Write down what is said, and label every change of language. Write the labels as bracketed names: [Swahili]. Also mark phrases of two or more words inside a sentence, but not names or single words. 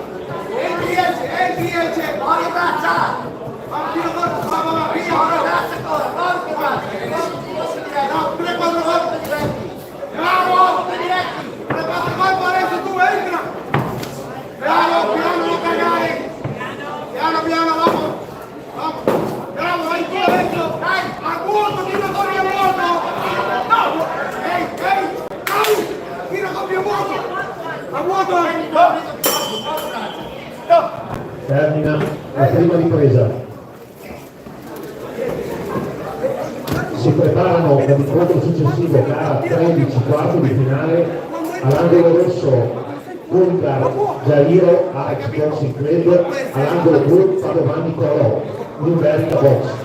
[Italian] E il 10! Buona braccia! Bravo, via! No, 3-4 volte diretti! Bravo! 3-4 volte adesso tu entra! Bravo, piano, non cagare! Piano, piano, [Spanish] vamos! Vamos! [Italian] Bravo, vai tu dentro! Dai! A vuoto, tiro con il vuoto! No! Ehi, ehi! Tiro con il vuoto! A vuoto! Termina la prima ripresa. Si preparano per l'incontro successivo, gara 13, quarto di finale, all'angolo rosso Bulgar Jairo Alex Boxing Club, all'angolo blu Padovani Colò, Lumberta Box.